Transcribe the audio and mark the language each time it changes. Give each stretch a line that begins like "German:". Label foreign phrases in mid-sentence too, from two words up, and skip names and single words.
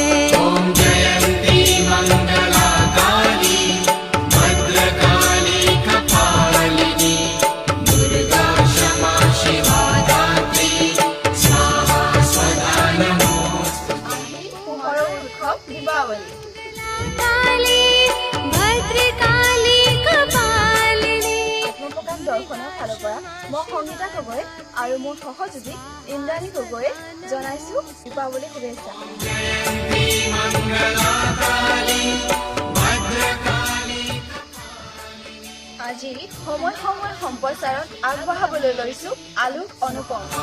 Sanskrit: ॐ जयन्ती मंगला काली भद्रकाली कपालिनी दुर्गा क्षमा शिवा धात्री स्वाहा स्वधा नमोस्तुते। दीपावली काली भद्रकाली कपालिनी
Assamese: আত্মপ্ৰকাশ দৰ্শনৰ ফালৰ পৰা মই সংগীতা গগৈ আৰু মোৰ সহযোগী ইন্দ্ৰাণী গগৈয়ে জনাইছোঁ দীপাৱলী শুভেচ্ছা। আজি সময় সময় সম্প্ৰচাৰত আগবঢ়াবলৈ লৈছোঁ আলোক অনুপম।